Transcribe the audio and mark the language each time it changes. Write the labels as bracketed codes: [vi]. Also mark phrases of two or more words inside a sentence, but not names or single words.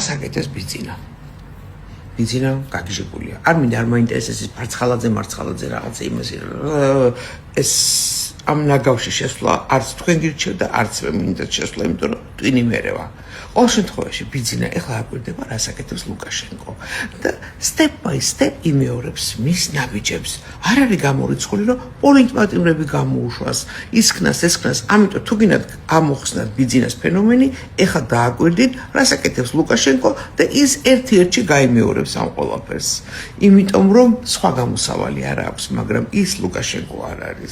[ka] საკეთეს ბიძინა გაგიჟებულია. არ მინდა არ მაინტერესებს ის მარცხალაძე რაღაცა იმას ეს ამ ნაგავში შესვლა არც თქვენ გირჩევთ და არც მე მინდა შესვლა, იმიტომ რომ ტვინი მერევა. ყოველ შემთხვევაში ბიძინა ეხლა აკვირდება რას აკეთებს ლუკაშენკო და [en] step by step [ka] იმეორებს მის ნაბიჯებს. არ არის გამორიცხული რომ პოლიტპატიმრები გამოუშვას, ისქნას, ამიტომ თუ გინდათ ამოხსნათ ბიძინას ფენომენი, ეხლა დააკვირდით რას აკეთებს ლუკაშენკო და ის ერთ-ერთში გაიმეორებს ამ ყველაფერს. იმიტომ რომ სხვა გამოსავალი არ აქვს, მაგრამ ის ლუკაშენკო არ არის.